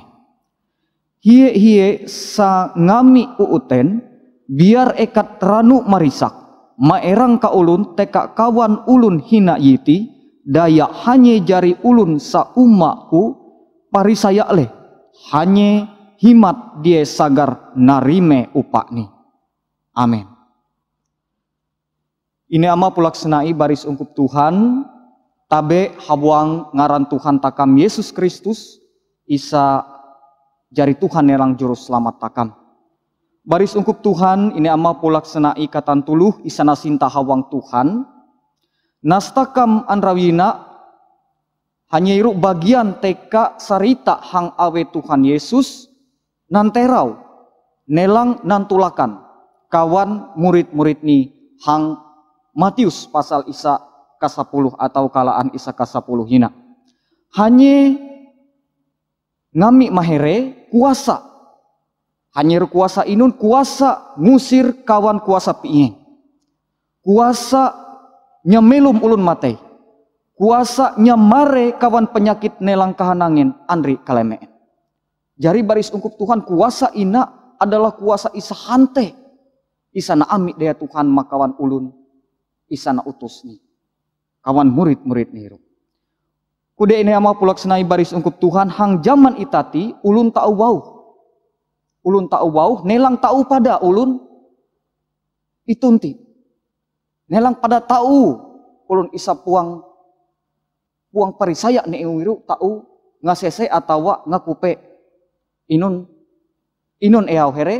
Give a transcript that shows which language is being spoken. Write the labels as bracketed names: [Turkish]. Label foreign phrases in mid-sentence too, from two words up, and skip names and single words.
[Ma'anyan] Hie sa ngami uuten, biar ekat ranu marisak, maerang ka ulun teka kawan ulun hina yiti, daya hanye jari ulun sa umaku parisaya leh, hanye himat die sagar narime upakni. Amin. Ini ama pulak senai baris ungkup Tuhan, tabe habuang ngaran Tuhan takam Yesus Kristus, isa jari Tuhan nelang juru selamat takam. Baris ungkup Tuhan, ini ama pulak senai katan tuluh isana sinta hawang Tuhan. Nastakam andrawina hanya iru bagian teka sarita hang awe Tuhan Yesus nanterau nelang nantulakan kawan murid-murid ni hang Matius pasal isa ke-10 atau kalaan isa ke-10 hina. Hanya ngami mahere kuasa. Hanya kuasa inun kuasa ngusir kawan kuasa piye. Kuasa nyamelum ulun matei. Kuasa nyamare kawan penyakit nelang kahanangin andri kalemeen. Jari baris ungkup Tuhan kuasa ina adalah kuasa isa hante. Isana ami daya Tuhan makawan ulun. Isana utus ni. Kawan murid-murid niru. Kude ini ama pulak senai baris ungkup Tuhan hang zaman itati ulun ta'u wau. Ulun ta'u wau nelang ta'u pada ulun itunti. Nelang pada ta'u ulun isa puang parisaya ni iwiru ta'u ngasese atawa ngakupe inun eaw here.